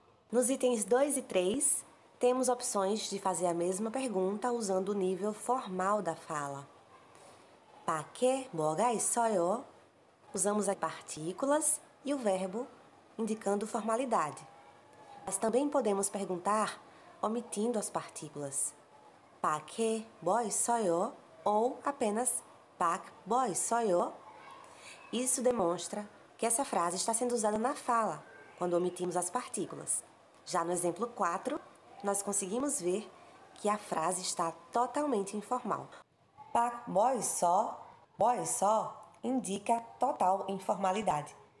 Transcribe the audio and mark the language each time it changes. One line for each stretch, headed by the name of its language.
Portuguese: Nos itens 2 e 3, temos opções de fazer a mesma pergunta usando o nível formal da fala.
Korean: 밖에 뭐가 있어요?
Portuguese: Usamos as partículas e o verbo indicando formalidade. Mas também podemos perguntar omitindo as partículas.
Korean: 밖에 뭐 있어요?
Portuguese: Ou apenas
Korean: 밖 뭐 있어요?
Portuguese: Isso demonstra que essa frase está sendo usada na fala, quando omitimos as partículas. Já no exemplo 4, nós conseguimos ver que a frase está totalmente informal.
Korean: 밖 뭐 있어
Portuguese: indica total informalidade.